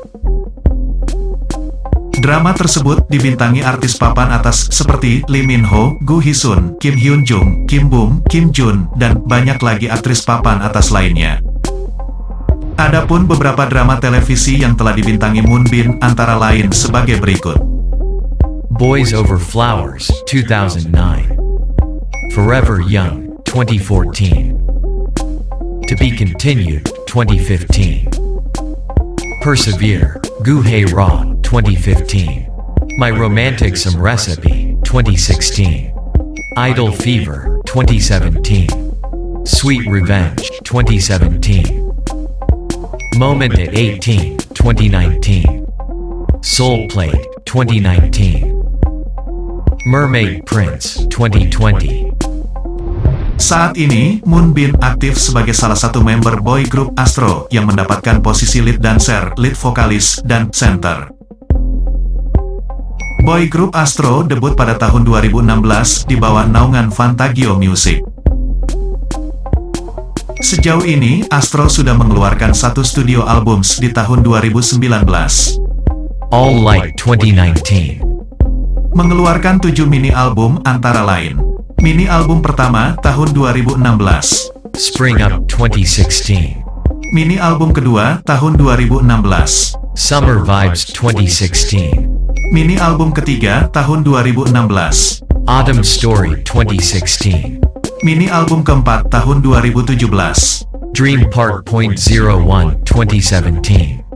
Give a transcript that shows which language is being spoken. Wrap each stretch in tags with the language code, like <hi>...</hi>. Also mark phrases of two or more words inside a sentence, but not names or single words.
<id>Drama tersebut dibintangi artis papan atas seperti Lee Min Ho, Gu Hee-sun, Kim Hyun Jung, Kim Bum, Kim Jun, dan banyak lagi aktris papan atas lainnya. Adapun beberapa drama televisi yang telah dibintangi Moonbin antara lain sebagai berikut. Boys Over Flowers 2009. Forever Young 2014. To Be Continued 2015. Persevere, Gu Hae Ra 2015. My Romantic Some Recipe 2016. Idol Fever 2017. Sweet Revenge 2017. Moment at 18 2019. Soul Plate 2019. Mermaid Prince 2020. Saat ini, Moonbin aktif sebagai salah satu member</id> <en>boy group</en> <id>Astro yang mendapatkan posisi</id> <en>lead dancer,</en> <id>lead vokalis, dan center.</id> <en>Boy group</en> <id>Astro debut pada tahun 2016 di bawah naungan Fantagio Music. Sejauh ini, Astro sudah mengeluarkan satu</id> <en>studio album</en> <id>di tahun 2019. All Light 2019. Mengeluarkan 7</id> <en>mini album</en> <id>antara lain.</id> <en>Mini album</en> <id>pertama tahun 2016. Spring Up 2016.</id> <en>Mini album</en> <id>kedua tahun 2016. Summer Vibes 2016.</id> <en>Mini album</en> <id>ketiga tahun 2016. Autumn Story 2016.</id> <en>Mini album</en> <id>keempat tahun 2017. Dream Part .01 2017.</id>